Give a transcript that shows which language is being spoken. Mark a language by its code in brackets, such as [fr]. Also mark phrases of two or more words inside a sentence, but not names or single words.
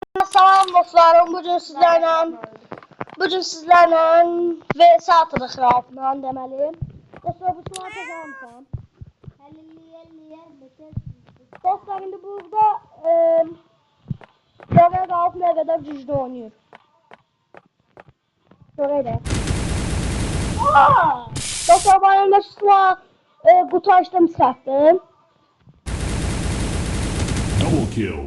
[az] Salam dostlarım, [tr] bugün sizlerle [az] VS atırıq Raufla deməli. Dostlar, bu suları kazanmışam. Dostlar, indi burada Caner Rauf [tr] ne kadar güclü oynuyor. Şöyle. Dostlar, ben de sular kutu açtım, sattım. [en] Double kill.